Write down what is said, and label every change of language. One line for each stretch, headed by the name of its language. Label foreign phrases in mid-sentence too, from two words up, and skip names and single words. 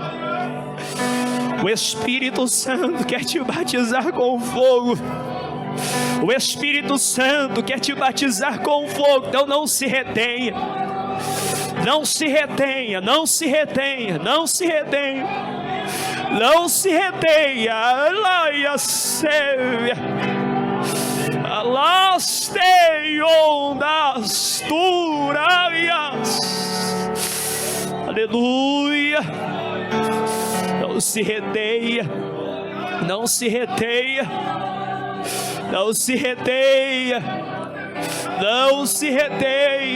Portuguese: O Espírito Santo quer te batizar com fogo. O Espírito Santo quer te batizar com fogo. Então não se retenha. Não se retenha, não se retenha, não se retenha. Não se retenha. Alaia, sévia. Alasteion-das turaias. Aleluia. Não se retenha. Não se retenha. Não se retenha. Não se retenha.